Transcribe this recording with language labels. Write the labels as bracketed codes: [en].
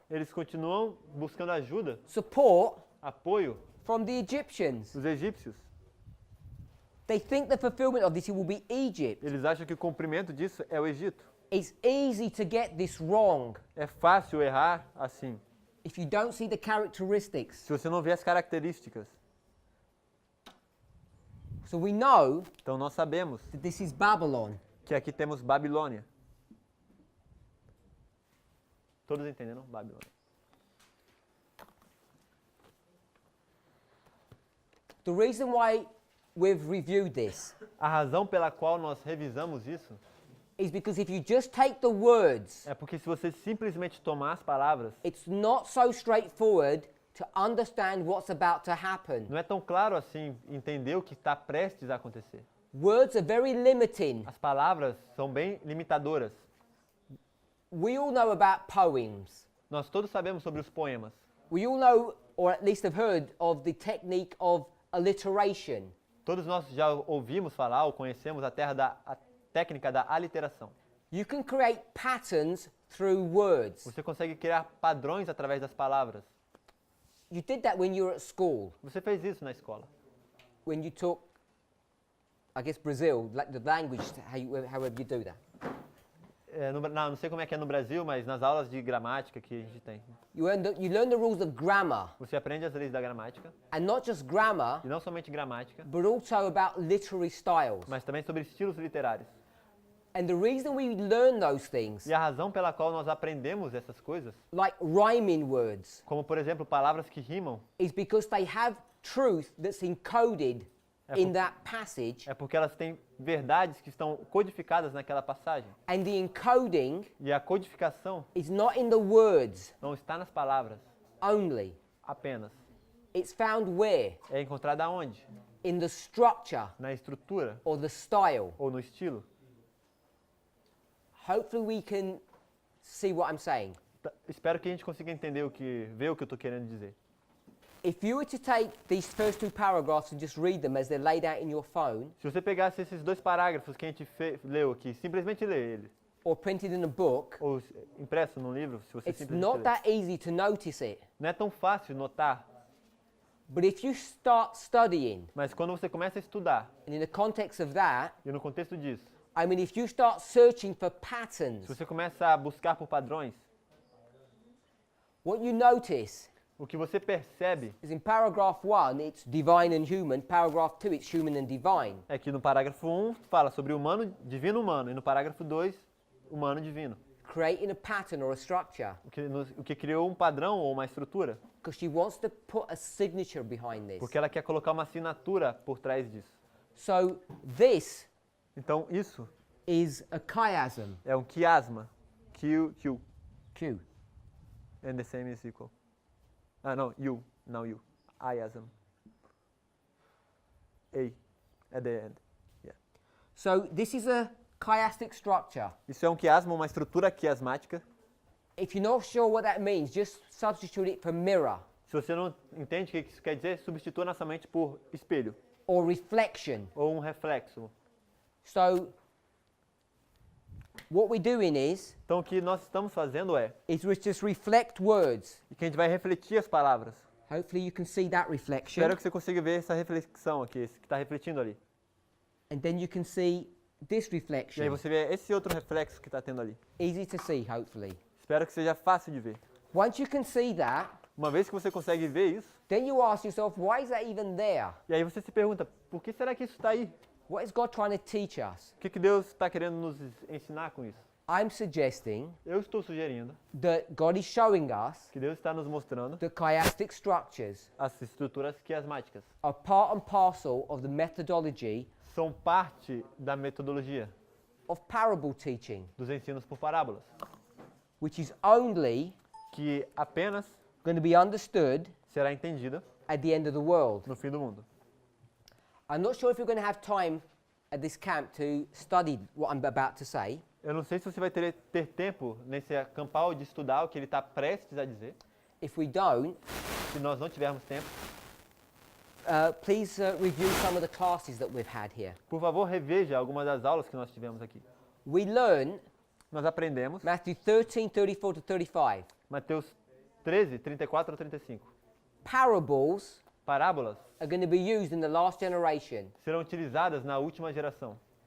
[pt] Eles continuam buscando ajuda, [en] support [pt] apoio [en] from the Egyptians. [pt] dos egípcios. [en] They think the fulfillment of this will be Egypt. [pt] Eles acham que o cumprimento disso é o Egito. [en] It's easy to get this wrong [pt] É fácil errar assim, [en] if you don't see the characteristics. [pt] se você não vê as características. [en] So we know [pt] Então, nós sabemos [en] that this is Babylon. [pt] que aqui temos Babilônia. Todos entenderam? Babilônia. [en] The reason why we've reviewed this [pt] A razão pela qual nós revisamos isso [en] is because if you just take the words, [pt] é porque se você simplesmente tomar as palavras, [en] it's not so straightforward to understand what's about to happen. [pt] não é tão claro assim entender o que está prestes a acontecer. [en] Words are very limiting. [pt] As palavras são bem limitadoras. [en] We all know about poems. [pt] Nós todos sabemos sobre os poemas. [en] We all know, or at least have heard, of the technique of alliteration. [pt] Todos nós já ouvimos falar ou conhecemos a técnica da aliteração. [en] You can create patterns through words. [pt] Você consegue criar padrões através das palavras. [en] You did that when you were at school, [pt] Você fez isso na escola. [en] when you taught, I guess, Brazil, like the language, however you do that. [pt] Não sei como é que é no Brasil, mas nas aulas de gramática que a gente tem. [en] You learn the rules of grammar, [pt] Você aprende as leis da gramática, [en] and not just grammar, [pt] e não somente gramática, [en] but also about literary styles. [pt] mas também sobre estilos literários. [en] And the reason we learn those things, [pt] E a razão pela qual nós aprendemos essas coisas, [en] like rhyming words, [pt] como por exemplo palavras que rimam, [en] is because they have truth that's encoded in that passage, [pt] É porque elas têm verdades que estão codificadas naquela passagem. [en] and the encoding [pt] E a codificação [en] is not in the words [pt] não está nas palavras [en] only. [pt] apenas. [en] It's found where? [pt] É encontrada aonde? [en] In the structure [pt] Na estrutura [en] or the style. [pt] ou no estilo. [en] Hopefully we can see what I'm saying. [pt] Espero que a gente consiga entender ver o que eu estou querendo dizer. [en] If you were to take these first two paragraphs and just read them as they're laid out in your phone [pt] Se você pegasse esses dois parágrafos que a gente leu aqui, simplesmente lê eles, [en] or printed in a book, [pt] ou impresso num livro, se você [en] it's [pt] simplesmente [en] not [pt] lê. [en] that easy to notice it. [pt] Não é tão fácil notar, [en] But if you start studying, [pt] mas quando você começa a estudar, [en] and in the context of that, [pt] e no contexto disso, [en] I mean, if you start searching for [pt] se [en] patterns, [pt] você começa a buscar por padrões, [en] what you notice [pt] o que você percebe [en] is in paragraph 1, it's divine and human. Paragraph 2, it's human and divine. [pt] é que no parágrafo 1 fala sobre humano, divino humano, e no parágrafo 2, humano divino. [en] Creating a pattern or a structure. [pt] O que criou um padrão ou uma estrutura, [en] Because she wants to put a signature behind this. [pt] porque ela quer colocar uma assinatura por trás disso. [en] So this [pt] Então isso [en] is a chiasm. [pt] é um quiasma. Q, Q. [en] and the same is equal. Ah, [pt] não, [en] you, now you. Iasm. A, at the end. Yeah. So this is a chiastic structure. [pt] Isso é um quiasma, uma estrutura quiasmática. [en] If you're not sure what that means, just substitute it for mirror [pt] Se você não entende o que isso quer dizer, substitua nossa mente por espelho [en] or reflection. [pt] ou um reflexo. [en] So what we're doing [pt] Então o que nós estamos fazendo [en] is we just reflect words. [pt] que a gente vai refletir as palavras. [en] Hopefully you can see that reflection. [pt] Espero que você consiga ver essa reflexão aqui, esse que está refletindo ali. [en] And then you can see this [pt] E aí [en] reflection. [pt] você vê esse outro reflexo que está tendo ali. [en] Easy to see, hopefully. [pt] Espero que seja fácil de ver. [en] Once you can see that, [pt] Uma vez que você consegue ver isso, [en] then you ask yourself, why is that even there? [pt] e aí você se pergunta, por que será que isso está aí? [en] What is God trying to teach us? [pt] O que Deus está querendo nos ensinar com isso? [en] I'm suggesting [pt] Eu estou sugerindo [en] that God is showing us [pt] que Deus está nos mostrando [en] that chiastic structures [pt] as estruturas quiasmáticas. [en] are part and parcel of the methodology [pt] São parte da metodologia [en] of parable teaching, [pt] dos ensinos por parábolas, [en] which is only [pt] que apenas [en] going to be understood [pt] será entendida [en] at the end of the world. [pt] no fim do mundo. [en] I'm not sure if you're going to have time at this camp to study what I'm about to say. [pt] Eu não sei se você vai ter tempo nesse acampal de estudar o que ele está prestes a dizer. [en] If we don't, [pt] Se nós não tivermos tempo, [en] please review some of the classes that we've had here. [pt] por favor, reveja algumas das aulas que nós tivemos aqui. [en] We learn [pt] Nós aprendemos [en] Matthew 13, 34 to 35. [pt] Mateus 13, 34 a 35. [en] Parables [pt] Parábolas [en] are going to be used in the last generation, [pt] serão utilizadas na última geração,